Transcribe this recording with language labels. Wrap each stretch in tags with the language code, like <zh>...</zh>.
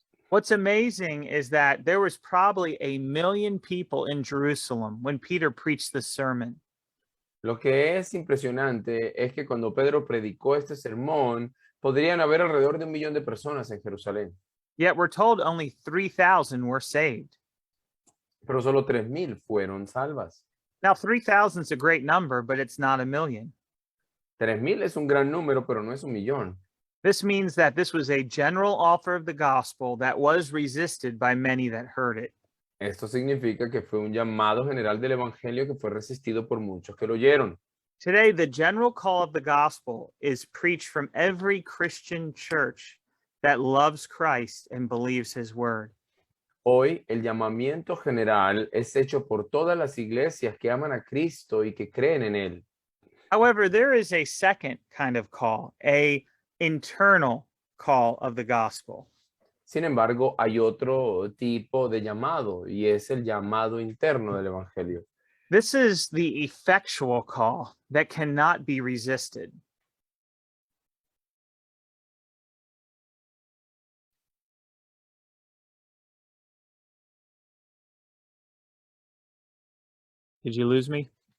<en>What's amazing is that there was probably 1 million people in Jerusalem when Peter preached this sermon.</en> <es>Lo que es impresionante es que cuando Pedro predicó este sermón, podrían haber alrededor de 1 millón de personas en Jerusalén,</es> <en>Yet we're told only 3,000 were saved.</en> <es>pero solo 3,000 fueron salvas.</es> <en>Now, 3,000 is a great number, but it's not 1 million.</en> <es>3,000 es un gran número, pero no es 1 millón.</es> <en>This means that this was a general offer of the gospel that was resisted by many that heard it.</en> <es>Esto significa que fue un llamado general del evangelio que fue resistido por muchos que lo oyeron.</es> <en>Today, the general call of the gospel is preached from every Christian church that loves Christ and believes his word.</en> <es>Hoy el llamamiento general es hecho por todas las iglesias que aman a Cristo y que creen en él.</es> <en>However, there is a second kind of call, a internal call of the gospel.</en> <es>Sin embargo, hay otro tipo de llamado y es el llamado interno del evangelio.</es> <en>This is the effectual call that cannot be resisted. Did you lose me?</en>